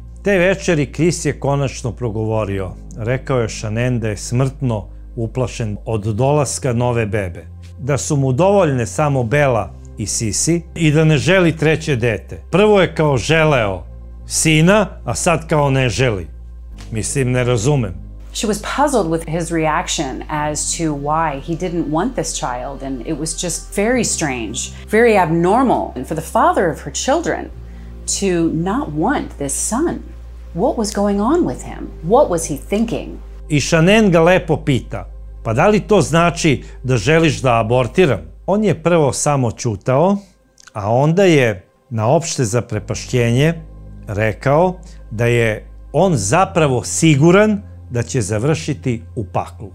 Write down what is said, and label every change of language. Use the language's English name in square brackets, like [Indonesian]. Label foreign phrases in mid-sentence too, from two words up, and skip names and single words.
[Serbian] Te večeri Chris je konačno progovorio. Rekao je Shanann da je smrtno uplašen od dolaska nove bebe. Da su mu dovoljne samo Bella i Sisi i da ne želi treće dete. Prvo je kao želeo sina, a sad kao ne želi. Mislim, ne razumem. [English] She was puzzled with his reaction as to why he didn't want this child, and it was just very strange, very abnormal for the father of her children to not want this son. What was going on with him? What was he thinking? [Serbian] I Shanann ga lepo pita, pa da li to znači da želiš da abortiram? On je prvo samo ćutao, a onda je na opšte zaprepašćenje rekao da je on zapravo siguran da će završiti u paklu.